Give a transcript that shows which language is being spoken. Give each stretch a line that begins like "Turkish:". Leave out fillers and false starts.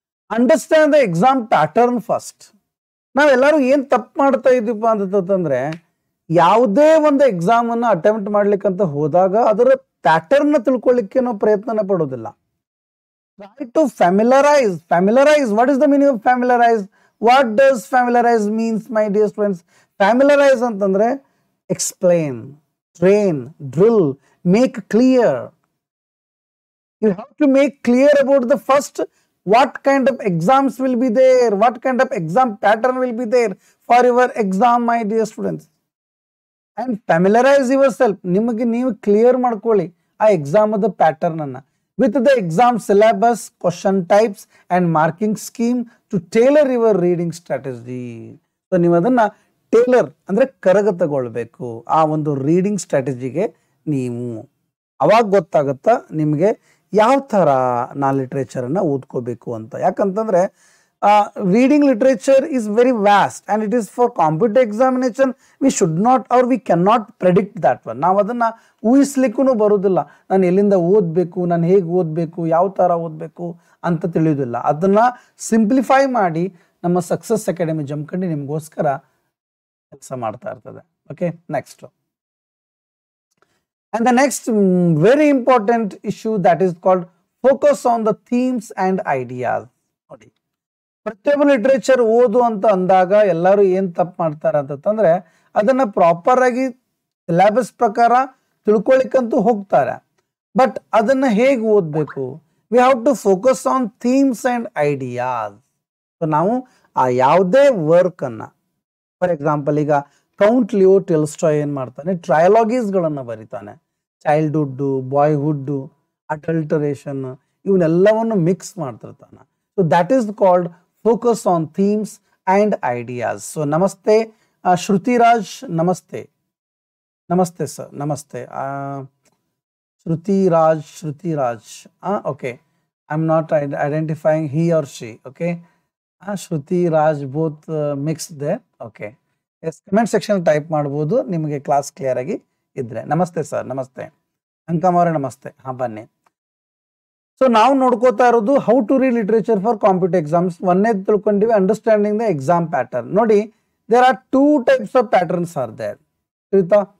English: Understand the exam pattern first.
Kannada: ನಾವೆಲ್ಲರೂ ಏನ್ ತಪ್ಪು ಮಾಡ್ತಾ ಇದೀವಿ ಅಂತಂದ್ರೆ, ಯಾವುದೇ ಒಂದು ಎಕ್ಸಾಮ್ ಅನ್ನ ಅಟೆಂಪ್ಟ್ ಮಾಡ್ಲಿಕ್ಕಂತ ಹೋದಾಗ ಅದರ ಪ್ಯಾಟರ್ನ್ ತಿಳ್ಕೊಳ್ಳಿಕ್ಕೆ ನಾವು ಪ್ರಯತ್ನ ಪಡೋದಿಲ್ಲ.
English: Try to familiarise. What is the meaning of familiarise? What does familiarise means my dear students? Familiarise
Kannada: ಅಂತಂದ್ರೆ
English: Explain, train, drill, make clear. You have to make clear about the first, what kind of exams will be there, what kind of exam pattern will be there for your exam, my dear students. And familiarize yourself.
Kannada: ನಿಮಗೆ ನೀವು clear ಮಾಡ್ಕೊಳ್ಳಿ ಆ exam the pattern ಅನ್ನ
English: with the exam syllabus, question types and marking scheme to tailor your reading strategy.
Kannada: So ನೀವು ಅದನ್ನ Taylor ಅಂದ್ರೆ ಕರಗತಗೊಳ್ಬೇಕು ಆ ಒಂದು ರೀಡಿಂಗ್ ಸ್ಟ್ರಾಟಜಿಗೆ. ನೀವು ಅವಾಗ ಗೊತ್ತಾಗುತ್ತಾ ನಿಮಗೆ ಯಾವ ತರ ನಾ ಲಿಟ್ರೇಚರ್ ಅನ್ನ ಓದ್ಕೋಬೇಕು ಅಂತ. ಯಾಕಂತಂದ್ರೆ
English: reading literature is very vast and it is for competitive examination. We should not or we cannot predict that one.
Kannada: ನಾವು ಅದನ್ನ ಊಹಿಸ್ಲಿಕ್ಕೂ ಬರೋದಿಲ್ಲ. ನಾನು ಎಲ್ಲಿಂದ ಓದಬೇಕು, ನಾನು ಹೇಗೆ ಓದಬೇಕು, ಯಾವ ತರ ಓದಬೇಕು ಅಂತ ತಿಳಿಯೋದಿಲ್ಲ. ಅದನ್ನ ಸಿಂಪ್ಲಿಫೈ ಮಾಡಿ ನಮ್ಮ ಸಕ್ಸಸ್ ಅಕಾಡೆಮಿ ಜಮಖಂಡಿ ನಿಮಗೋಸ್ಕರ ಕೆಲಸ ಮಾಡ್ತಾ ಇರ್ತದೆ.
English: Okay, next. And the next very important issue that is called focus on the themes and ideas.
Kannada: ನೋಡಿ, ಪ್ರತಿಯೊಬ್ಬ ಲಿಟ್ರೇಚರ್ ಓದು ಅಂತ ಅಂದಾಗ ಎಲ್ಲರೂ ಏನ್ ತಪ್ಪು ಮಾಡ್ತಾರೆ ಅಂತಂದ್ರೆ ಅದನ್ನ ಪ್ರಾಪರ್ ಆಗಿ ಸಿಲೆಬಸ್ ಪ್ರಕಾರ ತಿಳ್ಕೊಳ್ಳಿಕ್ಕಂತೂ ಹೋಗ್ತಾರೆ.
English: but
Kannada: ಅದನ್ನ ಹೇಗೆ ಓದ್ಬೇಕು?
English: We have to focus on themes and ideas.
Kannada: ನಾವು ಆ ಯಾವುದೇ ವರ್ಕ್ ಅನ್ನ,
English: for example
Kannada: ಈಗ ಕೌಂಟ್ ಲಿಯೋ ಟೆಲ್ಸ್ಟಾಯ್ ಏನ್ ಮಾಡ್ತಾನೆ, ಟ್ರಯಲಾಗೀಸ್ ಗಳನ್ನ ಬರೀತಾನೆ. Childhood, ಬಾಯ್ಹುಡ್, ಅಡಲ್ಟರೇಷನ್ ಇವನ್ನೆಲ್ಲವನ್ನು mix ಮಾಡ್ತಿರ್ತಾನೆ.
English: So that is called focus on themes and ideas. So namaste, Shruti Raj, namaste sir, namaste. Shruti Raj, okay, I'm not identifying he or she. Okay, Shruti Raj both mixed there. Okay, yes, comment section type
Kannada: ಮಾಡಬಹುದು ನಿಮಗೆ class clear ಆಗಿ ಇದ್ರೆ. ನಮಸ್ತೆ sir, ನಮಸ್ತೆ. ಅಂಕಮ್ ಅವರೇ ನಮಸ್ತೆ. ಬನ್ನಿ.
English: so
Kannada: ನಾವು ನೋಡ್ಕೋತಾ ಇರೋದು
English: How to read literature for competitive exams.
Kannada: ಒಂದೇ ತಿಳ್ಕೊಂಡಿವಿ
English: Understanding the exam pattern. ನೋಡಿ, there are 2 types of patterns are there.
Kannada: ತಿಳಿತಾ?